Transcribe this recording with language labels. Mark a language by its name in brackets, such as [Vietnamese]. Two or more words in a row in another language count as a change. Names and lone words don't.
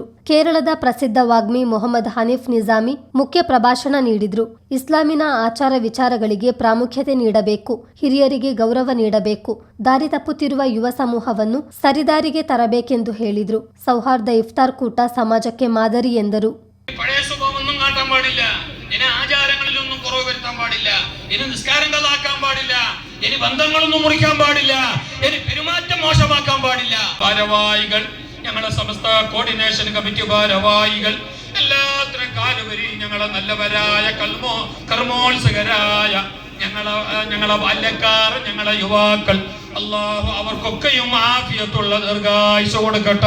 [Kannada] ಕೇರಳದ ಪ್ರಸಿದ್ಧ ವಾಗ್ಮಿ ಮೊಹಮ್ಮದ್ ಹನೀಫ್ ನಿಜಾಮಿ ಮುಖ್ಯ ಪ್ರಭಾಷಣ ನೀಡಿದ್ರು. ಇಸ್ಲಾಮಿನ ಆಚಾರ ವಿಚಾರಗಳಿಗೆ ಪ್ರಾಮುಖ್ಯತೆ ನೀಡಬೇಕು, ಹಿರಿಯರಿಗೆ ಗೌರವ ನೀಡಬೇಕು, ದಾರಿ ತಪ್ಪುತ್ತಿರುವ ಯುವ ಸಮೂಹವನ್ನು ಸರಿದಾರಿಗೆ ತರಬೇಕೆಂದು ಹೇಳಿದ್ರು. ಸೌಹಾರ್ದ ಇಫ್ತಾರ್ ಕೂಟ ಸಮಾಜಕ್ಕೆ ಮಾದರಿ ಎಂದರು. [Malayalam] പഴയ സ്വഭാവമൊന്നും കാട്ടാൻ പാടില്ല, ഇനി ആചാരങ്ങളിലൊന്നും കുറവ് വരുത്താൻ പാടില്ല, ഇനി നിസ്കാരങ്ങളാക്കാൻ പാടില്ല, ഇനി ബന്ധങ്ങളൊന്നും മുറിക്കാൻ പാടില്ല, ഇനി പെരുമാറ്റം മോശമാക്കാൻ പാടില്ല. ഭാരവാഹികൾ, ഞങ്ങളുടെ സമസ്ത കോർഡിനേഷൻ കമ്മിറ്റി ഭാരവാഹികൾ, എല്ലാത്തിനും കാലുവരി ഞങ്ങളെ നല്ലവരായ കർമ്മോത്സുകരായ ഞങ്ങളെ ബാല്യക്കാർ, ഞങ്ങളെ യുവാക്കൾ, അല്ലാഹു അവർക്കൊക്കെയും ആഫിയത്തുള്ള ദീർഘായുസ്സ് കൊടുക്കട്ടെ.